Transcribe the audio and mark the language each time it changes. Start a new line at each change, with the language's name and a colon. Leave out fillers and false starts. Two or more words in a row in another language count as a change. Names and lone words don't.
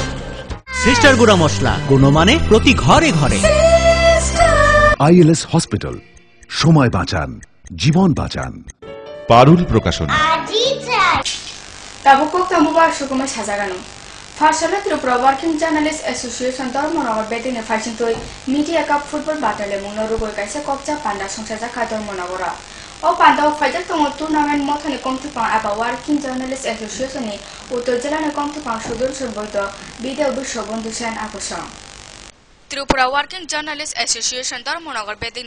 Bangla: সিস্টার গুড়া মশলা গুণমানে প্রতি ঘরে ঘরে। ILS হসপিটাল, সময় বাঁচান, জীবন বাঁচান। পারুল প্রকাশনী।
Kok Borok: Tabukok tamubar sukuma sajagano Farsala Tripura Working Journalists Association Dharmanagar bedine Faisintoi Media Cup Football Battle mungno rugoi kaisa kokja panda songsaja Dharmanagara O panda faijak tongo tournament mothani komthipang aba Working Journalists Association ni Uttor Jela ni komthipang sudurshon boito Bideo Bishobondhu Sen akosang Tripura Working Journalists Association Dharmanagar bedine